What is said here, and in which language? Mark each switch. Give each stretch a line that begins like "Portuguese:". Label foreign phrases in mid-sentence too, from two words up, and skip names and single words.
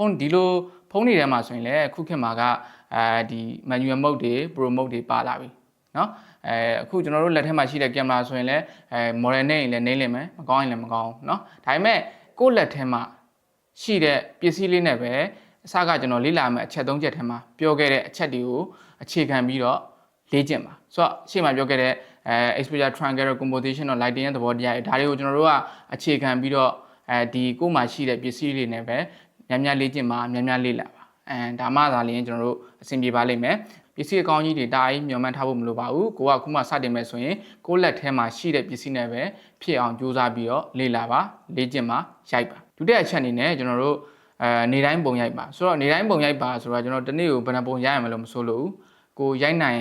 Burmese: န်းဒီလိုဖုန်းတွေထဲမှာဆိုရင်လည်းခုခေတ်မှာကဒီ
English: manual mode
Burmese: တွေ
English: pro mode
Burmese: တွေပါလာပြီနော်အခုကျွန်တော်တို့လက်ထက်မှာရှိတဲ့ကင်မရာဆိုရင်လည်းmodel နဲ့ရင်လည်းနေလိမ့်မယ်မကောင်းရင်လည်းမကောင်းဘူးเนาะဒါပေမဲ့ကိုယ့်လက်ထဲမှာရှိတဲ့ပစ္စည်းလေးနဲ့ပဲအစကကျွန်တော်လေ့လာမယ့်အချက်၃ချက်ထဲမှာပြောခဲ့တဲ့အချက်တွေကိုအခြေခံပြီးတော့လေ့ကျင့်ပါဆိုတော့ရှေ့မှာပြောခဲ့တဲ့
English: exposure triangle composition
Burmese: နဲ့ lighting ရဲ့သဘောတရားတွေဒါတွေကိုကျွန်တော်တို့ကအခြေခံပြီးတော့ဒီကိုယ်မှာရှိတဲ့ပစ္စည်းလေးနဲ့ပဲများများလေ့ကျင့်ပါများများလေ့လာပါဒါမှသာလျှင်ကျွန်တော်တို့အဆင်ပြေပါလိမ့်မယ်ပစ္စည်းအကောင်းကြီးတွေတားကြီးမျှော်မှန်းထားဖို့မလိုပါဘူးကိုကခုမှစတင်မယ်ဆိုရင်ကိုယ့်လက်ထဲမှာရှိ တဲ့ပစ္စည်းနဲ့ပဲဖြစ်အောင်ကြိုးစားပြီးတော့လေ့လာပါလေ့ကျင့်ပါရိုက်ပါဒုတိယအချက်အနေနဲ့ကျွန်တော်တို့နေတိုင်းပုံရိုက်ပါဆိုတော့နေတိုင်းပုံရိုက်ပါဆိုတာကျွန်တော်တနေ့ကိုဘယ်နှပုံရိုက်ရမလို့မဆိုလို့ကိုရိုက်နိုင်